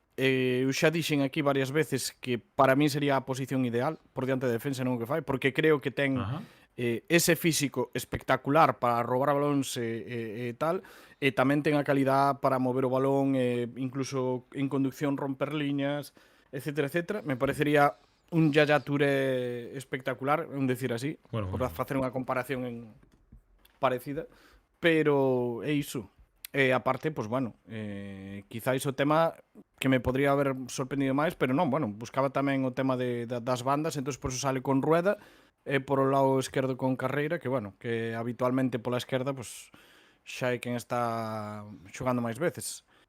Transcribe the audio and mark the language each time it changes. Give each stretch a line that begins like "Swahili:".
Galician: Eu xa dixen aquí varias veces que para mí sería a posición ideal por diante da defensa, non o que fai, porque creo que ten Ajá. ese físico espectacular para roubar balóns e tal, e tamén ten a calidad para mover o balón, incluso en conducción romper liñas, etcétera, etcétera.
Spanish: Me parecería un Yaya Touré espectacular, un decir así, Bueno,
Galician: por bueno. facer unha comparación parecida, pero é iso. E aparte, pues bueno, quizáis o tema que me podría haber sorprendido máis, pero non, bueno, buscaba tamén o tema das bandas,
Spanish: entonces por eso sale
Galician: con Rueda, e por o lado esquerdo con Carreira, que bueno, que habitualmente pola esquerda, pues xa é quen está xogando máis veces.